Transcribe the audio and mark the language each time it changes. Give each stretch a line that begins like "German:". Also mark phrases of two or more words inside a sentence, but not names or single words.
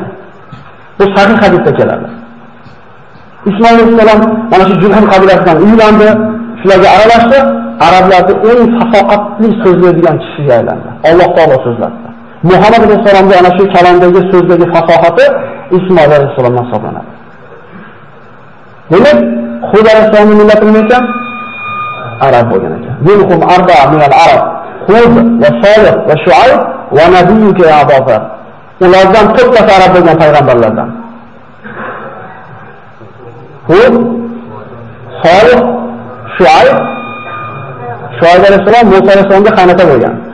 Uzbek: Bu sahih hadisda keladi. Ismoil alayhisalom mana shu Jurhum qabilasidan uylandi, shularga aralashdi, arablarning eng fasoqatli so'zlaydigan kishiga aylandi. Alloh taolo so'zlatdi. Muhammad alayhisalomga ana shu kalomdagi so'zdagi fasohati Ismoil alayhisalomdan hisoblanadi. Demak, Hud alayhisalomning millati nima ekan? Arab bo'lgan ekan.
Arabic: منهم أربعة من العرب. هود وصالح وشعيب ونبيك يا أبا بكر.
Uzbek: Ulardan 4 ta arab bo'lgan payg'ambarlardan. Hud, Solih, Shuayb alayhisalom Musa alayhisalomga qaynota bo'lgan.